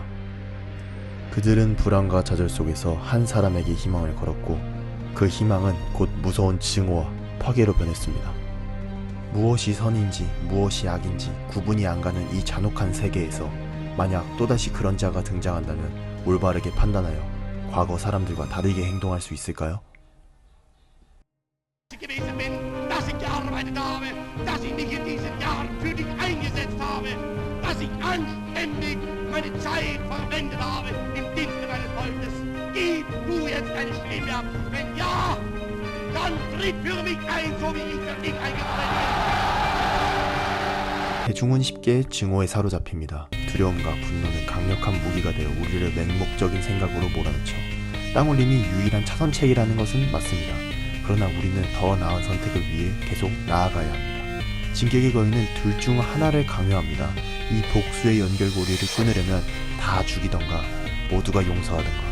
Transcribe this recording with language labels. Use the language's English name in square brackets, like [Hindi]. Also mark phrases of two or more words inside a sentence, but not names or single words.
[Korean] 그들은 불안과 좌절 속에서 한 사람에게 희망을 걸었고 그 희망은 곧 무서운 증오와 파괴로 변했습니다. 무엇이 선인지 무엇이 악인지 구분이 안 가는 이 잔혹한 세계에서 만약 또다시 그런 자가 등장한다면 올바르게 판단하여 과거 사람들과 다르게 행동할 수 있을까요? [German] gewesen bin, dass ich gearbeitet habe, dass ich mich in diesen Jahren für dich eingesetzt habe, dass ich anständig meine Zeit verwendet habe im Dienste meines Volkes. Gib du jetzt deine Stimme ab. Wenn ja, dann tritt für mich ein, so wie ich für dich eingetreten bin. [Korean] 대중은 쉽게 증오에 사로잡힙니다. 두려움과 분노는 강력한 무기가 되어 우리를 맹목적인 생각으로 몰아넣죠. 땅올림이 유일한 차선책이라는 것은 맞습니다. 그러나 우리는 더 나은 선택을 위해 계속 나아가야 합니다. 진격의 거인은 둘 중 하나를 강요합니다. 이 복수의 연결고리를 끊으려면 다 죽이던가 모두가 용서하던가.